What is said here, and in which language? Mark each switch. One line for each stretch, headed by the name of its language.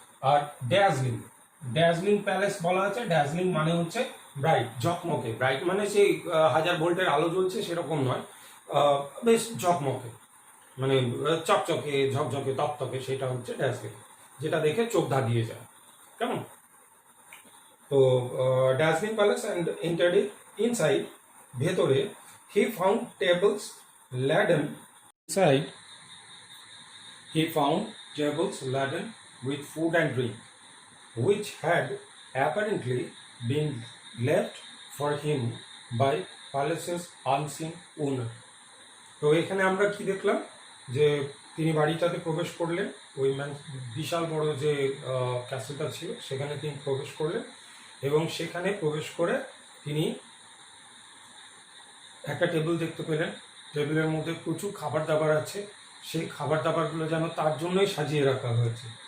Bangla: আর dazzling palace বলা আছে। Dazzling মানে হচ্ছে ব্রাইট, ঝকমকে। ব্রাইট মানে সেই 1000 ভোল্টের আলো জ্বলছে সেরকম নয়, বেশ ঝকমকে, মানে চকচকে, ঝকঝকে, তকতকে, সেটা হচ্ছে ড্যাজলিং, যেটা দেখে চোখ ধাঁধিয়ে যায়। কেমন?
English: তো dazzling palace and entered inside,
Bangla: ভেতরে
English: He found tables laden inside he found tables laden with food and drink, which had apparently been left for him by palace's unseen owner.
Bangla: তো এখানে আমরা কি দেখলাম, যে তিনি বাড়িটাতে প্রবেশ করলেন, ওই বিশাল বড় যে ক্যাসেলটা ছিল সেখানে তিনি প্রবেশ করলেন, এবং সেখানে প্রবেশ করে তিনি একটা টেবিল দেখতে পেলেন। টেবিলের মধ্যে প্রচুর খাবার দাবার আছে, সেই খাবার দাবারগুলো যেন তার জন্যই সাজিয়ে রাখা হয়েছে।